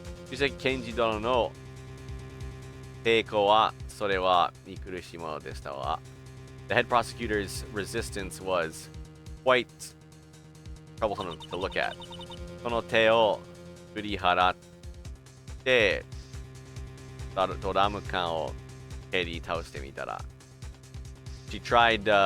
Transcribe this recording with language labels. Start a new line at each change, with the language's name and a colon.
English: She said,
Japanese: 検事殿の抵抗はそれは見苦しいものでしたわ。
English: The head prosecutor's resistance was quite troublesome to look at.
Japanese: その手を振り払ってドラム缶を蹴り倒してみたら
English: She tried